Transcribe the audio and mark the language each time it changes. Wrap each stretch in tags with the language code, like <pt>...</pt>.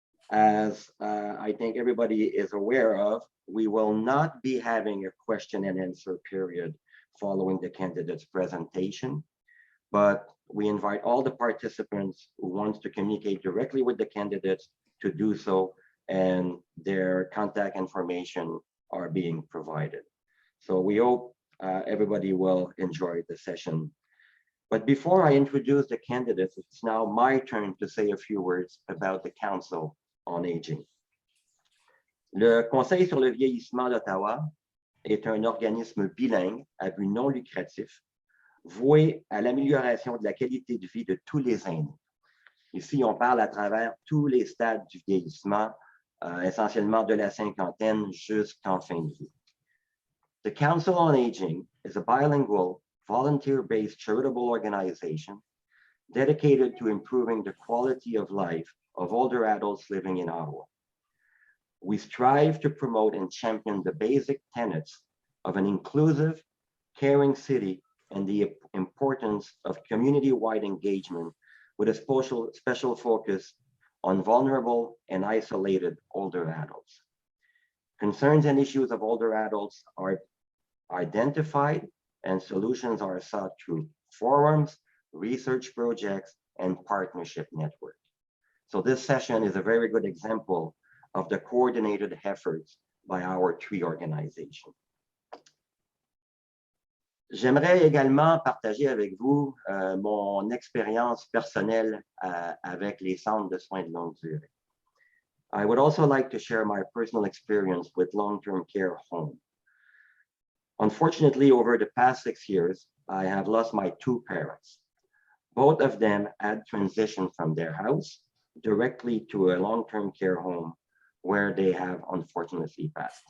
<en>As I think everybody is aware of, we will not be having a question and answer period following the candidate's presentation, but we invite all the participants who want to communicate directly with the candidates to do so, and their contact information are being provided. So we hope everybody will enjoy the session. But before I introduce the candidates, it's now my turn to say a few words about the Council on Aging.</en> <fr>Le Conseil sur le vieillissement d'Ottawa est un organisme bilingue à but non lucratif, voué à l'amélioration de la qualité de vie de tous les aînés. Ici, on parle à travers tous les stades du vieillissement, essentiellement de la cinquantaine jusqu'en fin de vie.</fr> <en>The Council on Aging is a bilingual, volunteer-based charitable organization dedicated to improving the quality of life of older adults living in Ottawa. We strive to promote and champion the basic tenets of an inclusive, caring city and the importance of community-wide engagement with a special focus on vulnerable and isolated older adults. Concerns and issues of older adults are identified and solutions are sought through forums, research projects, and partnership network. So this session is a very good example of the coordinated efforts by our three organizations.</en> <fr>J'aimerais également partager avec vous mon expérience personnelle avec les centres de soins de longue durée.</fr> <en>I would also like to share my personal experience with long-term care home. Unfortunately, over the past 6 years, I have lost my two parents. Both of them had transitioned from their house directly to a long-term care home where they have unfortunately passed.</en>